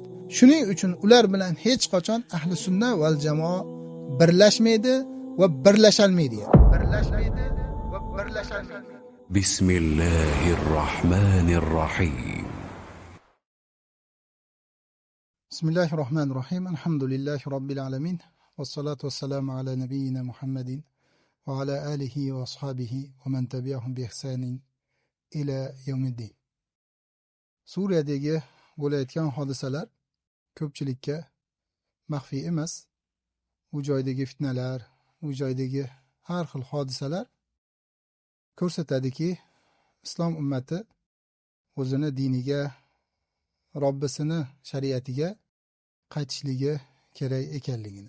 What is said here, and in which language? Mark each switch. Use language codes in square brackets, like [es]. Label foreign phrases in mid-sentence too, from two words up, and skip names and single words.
[uz] Shuning uchun ular bilan hech qachon ahli sunna val jamoa birlashmaydi va birlasholmaydi. Birlashmaydi va birlasholmaydi. [ar] Bismillahirrohmanirrohim. Bismillahirrohmanirrohim. الحمد لله رب العالمين والصلاة والسلام على نبينا محمد وعلى آله وأصحابه ومن تبعهم بإحسان إلى يوم الدين. [uz] Suriyadagi bo'layotgan hodisalar ko'pchilikka maxfiy emas. U joydagi fitnalar, u joydagi har xil hodisalar ko'rsatadiki, islom ummati o'zini diniga, Robbisini shariatiga qaytishligi kerak ekanligini.